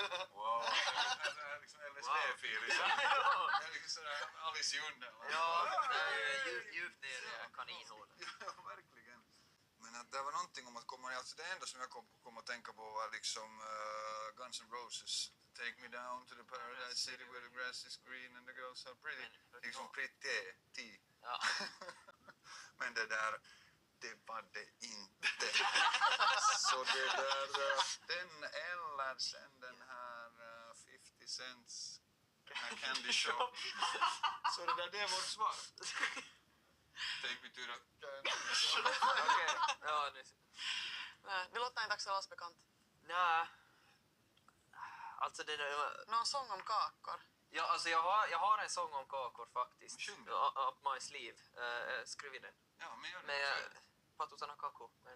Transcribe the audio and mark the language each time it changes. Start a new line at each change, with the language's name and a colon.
Swedish: Wow, det är liksom LSD-feeling. Det är liksom sådär Alice i Underland. Ja, det är djupt ner i kaninhålet. Ja, verkligen. Men att det var någonting om att komma, alltså det enda som jag kom att tänka på var liksom Guns N' Roses.
English: Take me down to the paradise city where the grass is green and the girls are pretty.
Swedish: Liksom pretty. Ja. Men det där, det var det inte. Så det där, den eller sen den här 50 cents candy shop. Så det där, det är vårt svar.
English: Take me to the candy shop.
Swedish: Okej, ja nu. Nej, det låter inte Axel alls bekant. Nej. Alltså det där... Någon sång om kakor. Ja, alltså jag har en sång om kakor faktiskt. Sjung den. Ja, Up My Sleeve. Skriv den. Ja, men gör det. Men patusarna kakor.